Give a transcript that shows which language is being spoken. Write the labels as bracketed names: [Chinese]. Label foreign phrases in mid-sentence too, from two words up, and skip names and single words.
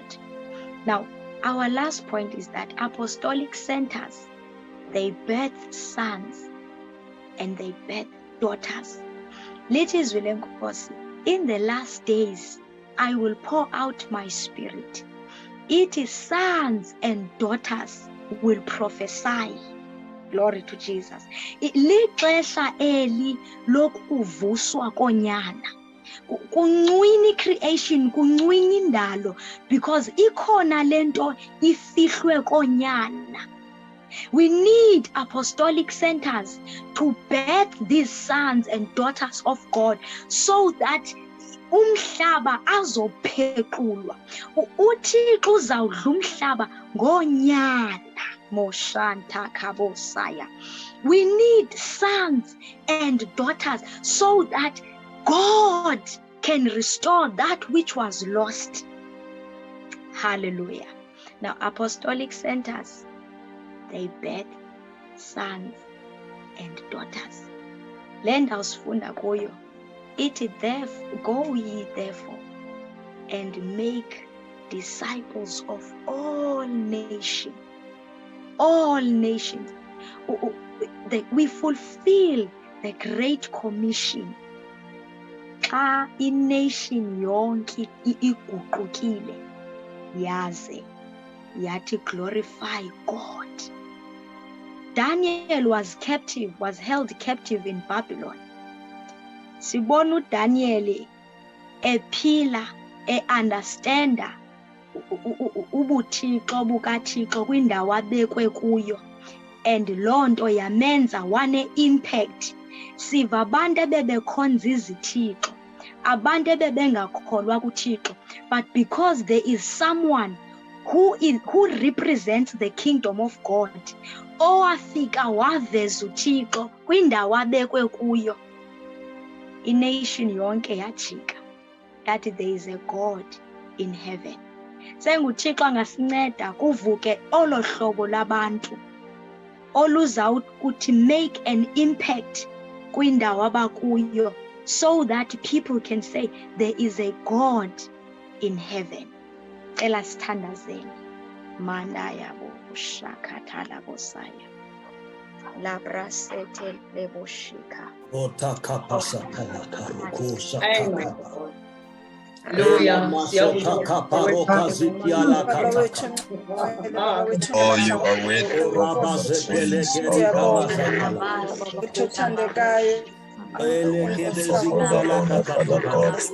[English] Now, our last point is that apostolic centers, they birth sons and they birth daughters. Ladies, in the last days, I will pour out my spirit. It is sons and daughters will prophesy. Glory to Jesus. [Xhosa] Lixesha eli lokuvuswa konyana. Kuncwini creation, kuncwini indalo, because ikhona lento ifihlwe konyana. [English] We need apostolic centers to birth these sons and daughters of God so that [Xhosa] umhlaba azophequlwa. uThixo uzawudla umhlaba ngonyana. Moshanta kabosaya. [English] We need sons and daughters so that God can restore that which was lost. Hallelujah. Now, apostolic centers, they birth sons and daughters. [Xhosa] Lenda usifunda kuyo. [English] Go ye therefore and make disciples of all nations. All nations. We fulfill the Great Commission. [Xhosa] Xa ination yonke iguqukile yaze yathi [English] glorify God. Daniel was held captive in Babylon. [Xhosa] Sibona uDaniel ephila understanda ubuthixo bukaThixo kwindawo abekwe kuyo, and loo nto yamenza wane-impact. Siva abantu ebebekhonza izithixo, abantu ebebengakholwa kuThixo, [English] but because there is someone who represents the kingdom of God, [Xhosa] owafika waveza uThixo kwindawo abekwe kuyo, ination yonke yajika [English] that there is a God in heaven. [Xhosa] SenguThixo angasinceda kuvuke olo hlobo labantu oluza ukuthi [English] make an impact [Xhosa] kwindawo abakuyo, [English] so that people can say there is a God in heaven. [Xhosa] Cela sithandazeni. Manda yabo shakathala bosaya. Labrasete leboshika. [English] Hallelujah. Oh, you are worthy, Lord. Praise, oh God. Father God.